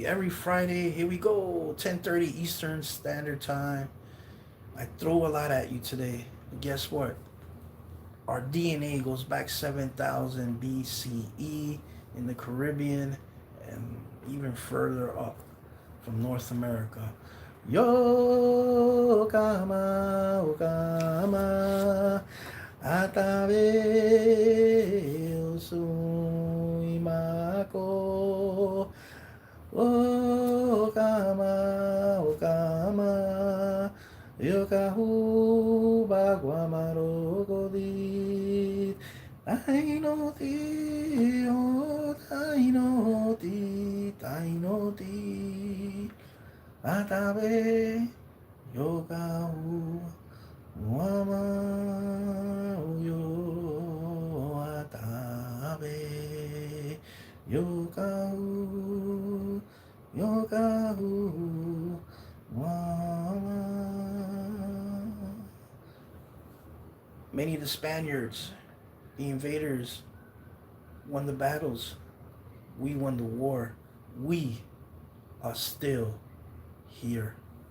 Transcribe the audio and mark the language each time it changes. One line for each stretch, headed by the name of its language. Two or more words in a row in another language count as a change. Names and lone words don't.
English: Every Friday, here we go, 10:30 Eastern Standard Time. I throw a lot at you today. But guess what? Our DNA goes back 7,000 BCE in the Caribbean and even further up from North America.
Taino: Yo kama okama atabe usuimako okama yokahu bagwamarogodi Taino ti o Taino ti Atabe yokahu wama yo atabe yokahu wama.
English: Many of the Spaniards, the invaders, won the battles. We won the war. We are still here.